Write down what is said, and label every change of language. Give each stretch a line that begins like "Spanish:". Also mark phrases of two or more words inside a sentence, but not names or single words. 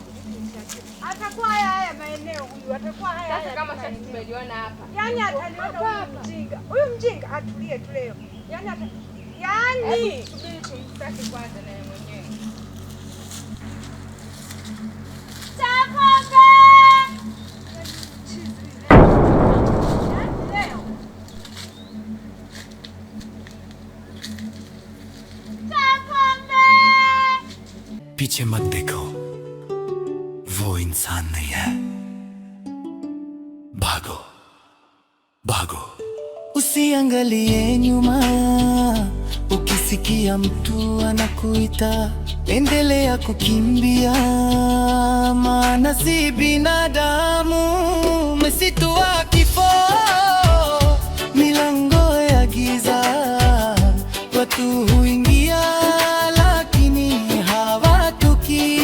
Swahili: Atakuwa haya maeneo huyu, atakuwa haya. Sasa kama shati tumeliona hapa. Yaani ataniona huyu mjinga. Huyu mjinga atulie tu leo. Yaani subiri tumsake kwanza na yeye mwenyewe. Chapombe!
Hindi: पीछे मत देखो, वो इंसान नहीं है। भागो भागो,
Swahili: usiangalie nyuma. Ukisikia mtu anakuita, endelea kukimbia, maana si binadamu. Msitu wa kifo, milango ya giza, watu huingia lakini hawatoki.